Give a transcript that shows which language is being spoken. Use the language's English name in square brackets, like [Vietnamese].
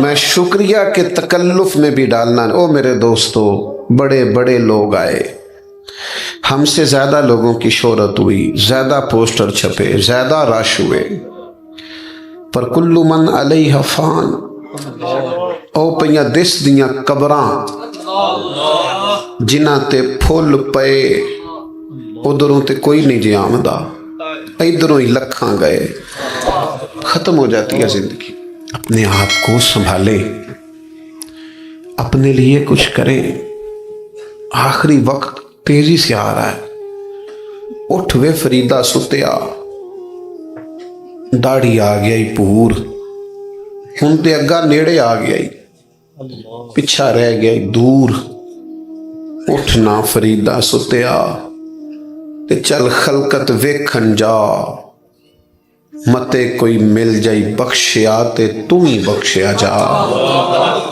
[Urdu] میں شکریہ کے تکلف میں بھی ڈالنا. او میرے دوستو، بڑے بڑے لوگ آئے، ہم سے زیادہ لوگوں کی شہرت ہوئی، زیادہ پوسٹر چھپے، زیادہ رش ہوئے، پر [Arabic] کلو من علیہ فان. [Punjabi] او پئیاں دس دیاں قبراں جنہ تے پھول پے، ادھروں تے کوئی نہیں جی آمدہ، ادھروں ہی لکھاں گئے. [Urdu] ختم ہو جاتی ہے زندگی. اپنے آپ کو سنبھالیں، اپنے لیے کچھ کریں. آخری وقت تیزی سے آ رہا ہے. [Punjabi] اٹھ وے فریدہ ستیا، داڑھی آ گئی پور، ہن تے اگا نیڑے آ گئی، پچھا رہ گئی دور. اٹھنا فریدہ ستیا تے چل خلقت ویکھن جا، متے کوئی مل جائی بخشیا تے تو ہی بخشیا جا.